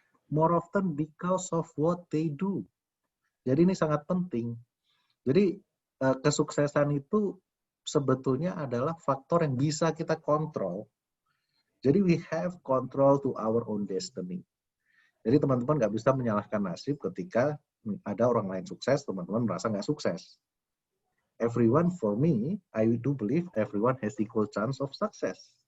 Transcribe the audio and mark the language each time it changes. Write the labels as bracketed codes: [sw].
[en] More often because of what they do. [id] Jadi ini sangat penting. Jadi kesuksesan itu sebetulnya adalah faktor yang bisa kita kontrol. Jadi [en] we have control to our own destiny. [id] Jadi teman-teman nggak bisa menyalahkan nasib ketika ada orang lain sukses, teman-teman merasa nggak sukses. [en] Everyone, for me, I do believe everyone has equal chance of success.